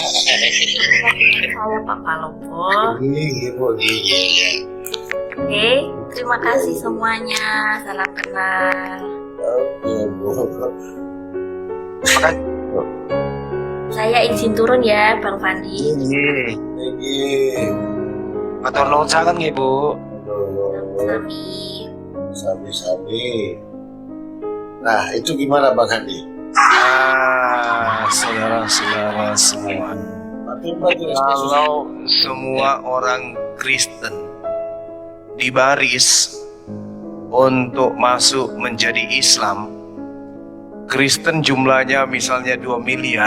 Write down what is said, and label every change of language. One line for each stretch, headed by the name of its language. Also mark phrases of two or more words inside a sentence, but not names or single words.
Indonesian: Saya Pak Palopo. Iya. Oke, terima kasih semuanya. Salam kenal. Saya izin turun ya, Bang Fandi.
Javanese: Matur nuwun sangat nggih, Bu. Sami. Sami.
Indonesian: Nah, itu gimana Bang Handi? Saudara-saudara semua, kalau semua orang Kristen dibaris untuk masuk menjadi Islam, Kristen jumlahnya misalnya 2 miliar.